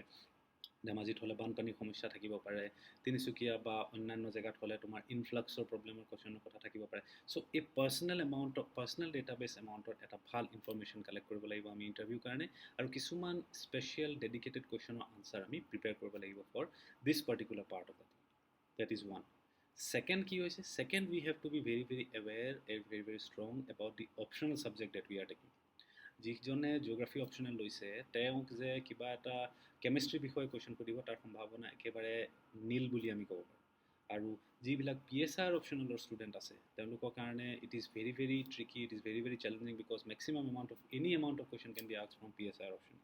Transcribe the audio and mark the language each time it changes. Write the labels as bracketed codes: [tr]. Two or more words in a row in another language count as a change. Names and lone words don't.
[as] ধেমাজিত হ'লে বানপানীৰ সমস্যা থাকিব পাৰে, তিনিচুকীয়া বা অন্যান্য জেগাত হ'লে তোমাৰ [en] influxৰ problemৰ questionৰ [as] কথা থাকিব পাৰে। চ' এই [en] personal database amountত [as] এটা ভাল [en] information collect [as] কৰিব লাগিব আমি ইণ্টাৰভিউৰ কাৰণে, আৰু কিছুমান [en] special dedicated questionৰ answer [as] আমি প্ৰিপেয়াৰ কৰিব লাগিব [en] for this particular part of the thing. That is one. [as] Second কি হৈছে, [en] second we have to be very very aware and very very strong about the optional subject that we are taking. [as] যিজনে জিঅ'গ্ৰাফী অপশ্যনেল লৈছে তেওঁক যে কিবা এটা কেমিষ্ট্ৰিৰ বিষয়ে কুৱেশ্যন সুধিব তাৰ সম্ভাৱনা একেবাৰে নীল বুলি আমি ক'ব পাৰোঁ। আৰু যিবিলাক PSR অপশ্যনেলৰ ষ্টুডেণ্ট আছে তেওঁলোকৰ কাৰণে [en] It is very very tricky, it is very very challenging, because maximum any amount of question can be asked from PSR option.